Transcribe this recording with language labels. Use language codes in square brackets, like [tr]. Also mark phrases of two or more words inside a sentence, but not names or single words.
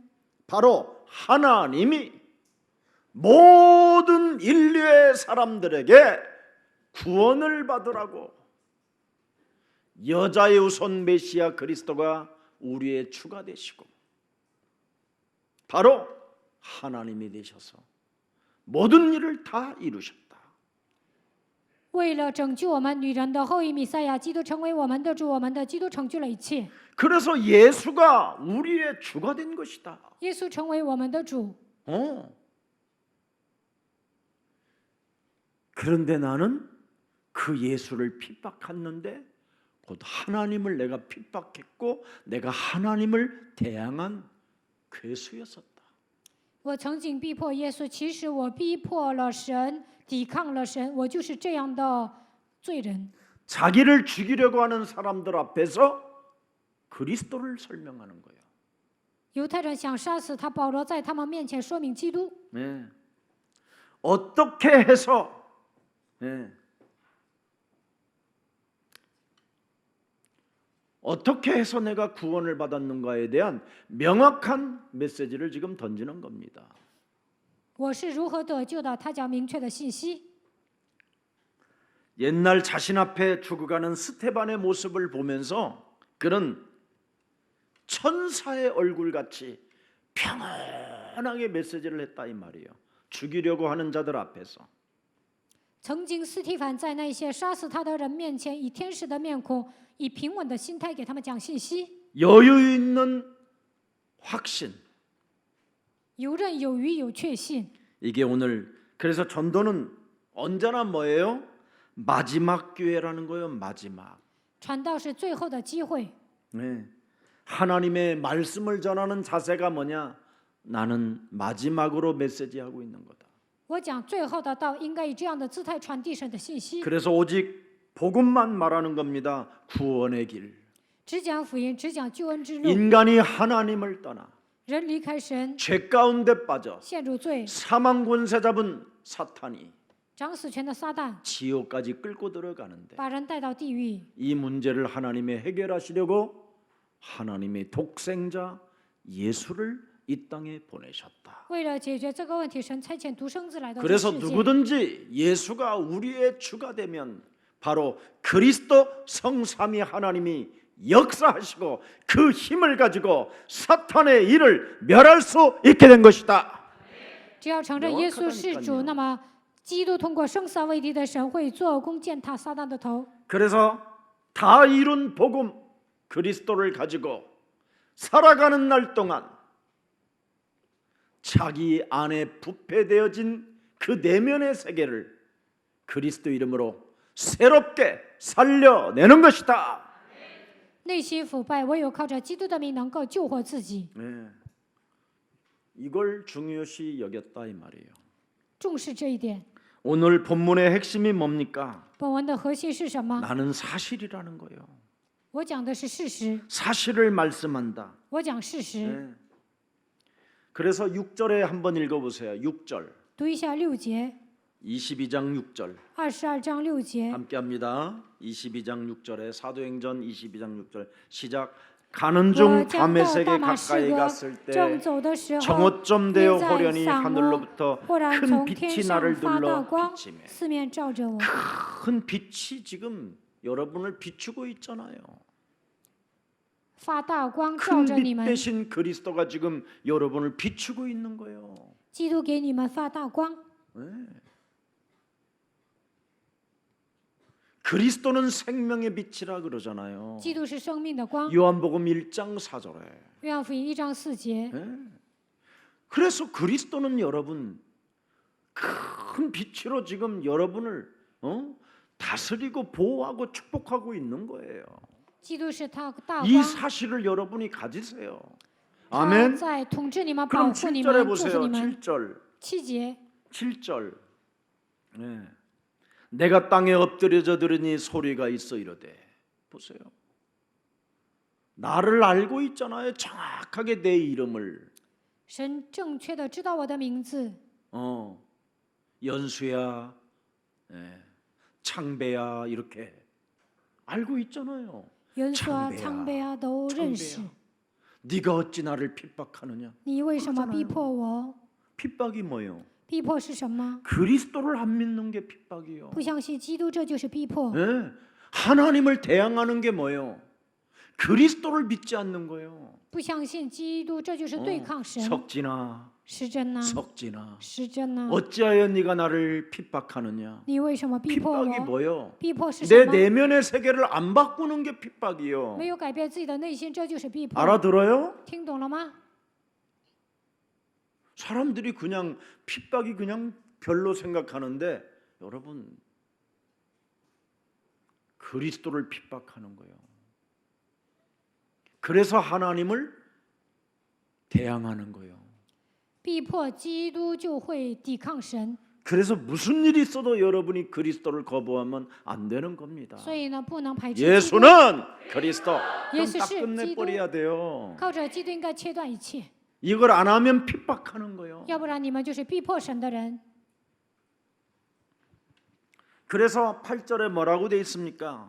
[ko] 바로 하나님이 모든 인류의 사람들에게 구원을 받으라고 여자의 우선 메시아 그리스도가 우리의 주가 되시고 바로 하나님이 되셔서 모든 일을 다 이루셨다. [zh] 为了拯救我们女人的后裔弥赛亚，基督成为我们的主，我们的基督成就了一切。 [ko] 그래서 예수가 우리의 주가 된 것이다. [zh] 耶稣成为我们的主， [ko] 그런데 나는 그 예수를 핍박했는데 곧 하나님을 내가 핍박했고 내가 하나님을 대항한 괴수였었다. [zh] 我曾经逼迫耶稣，其实我逼迫了神，抵抗了神，我就是这样的罪人。 [ko] 자기를 죽이려고 하는 사람들 앞에서 그리스도를 설명하는 거예요. [zh] 犹太人想杀死他，保罗在他们面前说明基督。 [ko] 네. 어떻게 해서 네. 어떻게 해서 내가 구원을 받았는가에 대한 명확한 메시지를 지금 던지는 겁니다. [zh] 我是如何得救的？他讲明确的信息。 [ko] 옛날 자신 앞에 죽어가는 스테반의 모습을 보면서 그는 천사의 얼굴같이 평안하게 메시지를 했다 이 말이에요. 죽이려고 하는 자들 앞에서. [zh] 曾经斯提凡在那些杀死他的人面前，以天使的面孔，以平稳的心态给他们讲信息， [ko] 여유 있는 확신. [zh] 游刃有余，有确信。 [ko] 이게 오늘 그래서 전도는 언제나 뭐예요? 마지막 기회라는 거예요. 마지막. [zh] 传道是最后的机会。 [ko] 네. 하나님의 말씀을 전하는 자세가 뭐냐? 나는 마지막으로 메시지하고 있는 거다. [zh] 我讲最后的道，应该以这样的姿态传递神的信息， [ko] 그래서 오직 복음만 말하는 겁니다. 구원의 길. [zh] 只讲福音，只讲救恩之路。 [ko] 인간이 하나님을 떠나 [zh] 人离开神， [ko] 죄 가운데 빠져 [zh] 陷入罪， [ko] 사망 권세 잡은 사탄이 [zh] 掌死权的撒旦 [ko] 지옥까지 끌고 들어가는데 [zh] 把人带到地狱。 [ko] 이 문제를 하나님이 해결하시려고 하나님의 독생자 예수를 이 땅에 보내셨다. [zh] 为了解决这个问题，神差遣独生子来到这 [ko] 그래서 [zh] 世界。 [ko] 누구든지 예수가 우리의 주가 되면 바로 그리스도 성삼위 하나님이 역사하시고 그 힘을 가지고 사탄의 일을 멸할 수 있게 된 것이다. [zh] 只要承认耶稣是主，那么基督通过生杀为敌的神会做工践踏撒旦的头。 [ko] 그래서 다 이룬 복음 그리스도를 가지고 살아가는 날 동안 자기 안에 부패되어진 그 내면의 세계를 그리스도 이름으로 새롭게 살려내는 것이다. [zh] 内心腐败，唯有靠着基督的名能够救活自己。 [ko] 네. 이걸 중요시 여겼다 이 말이에요. [zh] 重视这一点。 [ko] 오늘 본문의 핵심이 뭡니까? [zh] 本文的核心是什么？ [ko] 나는 사실이라는 거예요. [zh] 我讲的是事实， [ko] 사실을 말씀한다. [zh] 我讲事实。 [ko] 네. 그래서 6절에 한번 읽어보세요. 6절. [zh] 读一下6节， [ko] 22장 6절 [zh] 22 章6节。 [ko] 함께합니다. 22장 6절에 사도행전 22장 6절 시작. 가는 [zh] 我 [ko] 중 [zh] 将到 [ko] 다메섹에 [zh] 大马士 [ko] 가까이 [zh] 革， [ko] 갔을 때 [zh] 正走的时候， [ko] 정오점 되어 [zh] 约在 [ko] 호련히 [zh] 撒摩， [ko] 하늘로부터 [zh] 忽然 [ko] 큰 [zh] 从 [ko] 빛이 [zh] 天上 [ko] 나를 [zh] 发大 [ko] 둘러 [zh] 光， [ko] 비치매. [zh] 四面照着我。 [ko] 큰 빛이 지금 여러분을 비추고 있잖아요. [zh] 发大光照着你 [ko] 큰 [zh] 们， [ko] 빛 대신 그리스도가 지금 여러분을 비추고 있는 거예요. [zh] 基督给你们发大光。 [ko] 네. 그리스도는 생명의 빛이라 그러잖아요. [zh] 基督是生命的光， [ko] 요한복음 1장 4절에. [zh] 约翰福音1章4节。 [ko] 그래서 그리스도는 여러분 큰 빛으로 지금 여러분을 다스리고 보호하고 축복하고 있는 거예요. [zh] 基督是他大 [ko] 이 [zh] 光， [ko] 사실을 여러분이 가지세요. [zh] 他 [ko] 아멘. [zh] 在统治你们、保 [ko] 그럼 [zh] 护你 [ko] 7절에 [zh] 们、祝福 [ko] 보세요. [zh] 你们。 [ko] 7절. [zh] 7节， [ko] 7절. 네. 내가 땅에 엎드려져 들으니 소리가 있어 이르되. 보세요. 나를 알고 있잖아요. 정확하게 내 이름을. [zh] 神正确的知道我的名字， [ko] 연수야, 창배야 이렇게 알고 있잖아요. [zh] 元素啊、 [ko] 창배야 [zh] 苍贝啊都认识。 [ko] 창배야. 네가 어찌 나를 핍박하느냐? [zh] 你为什么逼迫我？ [ko] 핍박이 뭐예요? [zh] 逼迫是什么？ [ko] 그리스도를 안 믿는 게 핍박이요. [zh] 不相信基督，这就是逼迫。 [ko] 네. 하나님을 대항하는 게 뭐예요? 그리스도를 믿지 않는 거예요. [zh] 不相信基督，这就是对抗神。 [ko] 석진아, [zh] 时真呐， [ko] 석진아. [zh] 时真呐， [ko] 어찌하여 네가 나를 핍박하느냐? [zh] 你为什么逼迫 [ko] 핍박이 [zh] 我？ [ko] 뭐예요? [zh] 逼迫是什 [ko] 내 [zh] 么？ [ko] 내면의 세계를 안 바꾸는 게 핍박이요. [zh] 没有改变自己的内心，这就是逼迫。 [ko] 알아들어요? [zh] 听懂了吗？ [ko] 사람들이 그냥 핍박이 그냥 별로 생각하는데 여러분 그리스도를 핍박하는 거예요. 그래서 하나님을 대항하는 거예요. [zh] 逼迫基督就会抵抗神， [ko] 그래서 무슨 일이 있어도 여러분이 그리스도를 거부하면 안 되는 겁니다. [zh] 所以呢，不能排斥基督。 [ko] 예수는 그리스도. 좀 예수 딱 씨, 끝내버려야 돼요. [zh] 靠着基督应该切断一切， [ko] 이걸 안 하면 핍박하는 거예요. [zh] 要不然你们就是逼迫神的人。 [ko] 그래서 8절에 뭐라고 돼 있습니까?